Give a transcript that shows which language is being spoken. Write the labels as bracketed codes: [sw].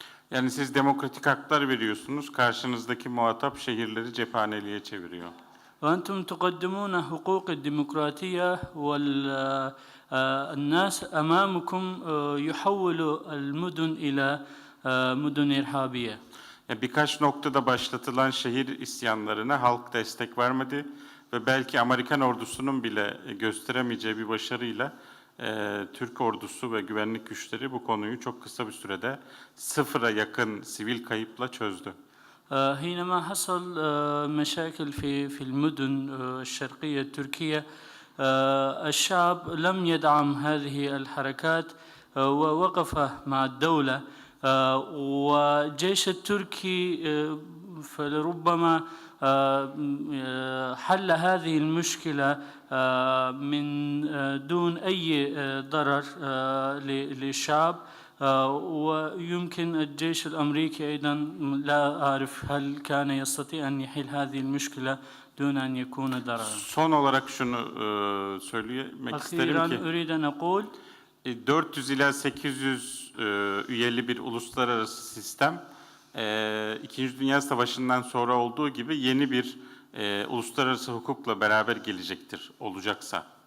[tr] Yani siz demokratik haklar veriyorsunuz, karşınızdaki muhatap şehirleri cephaneliğe çeviriyor. [ar] وأنتم تقدمون حقوق الديمقراطية والناس أمامكم يحولوا المدن إلى مدن إرهابية. [tr] Birkaç noktada başlatılan şehir isyanlarına halk destek vermedi ve belki Amerikan ordusunun bile gösteremeyeceği bir başarıyla Türk ordusu ve güvenlik güçleri bu konuyu çok kısa bir sürede sıfıra yakın sivil kayıpla çözdü. [ar] حينما حصل مشاكل في المدن الشرقية التركية الشعب لم يدعم هذه الحركات ووقف مع الدولة والجيش التركي فلربما حل هذه المشكلة من دون أي ضرر للشعب ويمكن الجيش الأمريكي أيضا لا أعرف هل كان يستطيع أن يحل هذه المشكلة دون أن يكون ضررا. [tr] Son olarak şunu söylemek isterim ki [ar] أريد أن أقول [tr] 400 ila 800 üyeli bir uluslararası sistem İkinci Dünya Savaşı'ndan sonra olduğu gibi yeni bir uluslararası hukukla beraber gelecektir, olacaksa.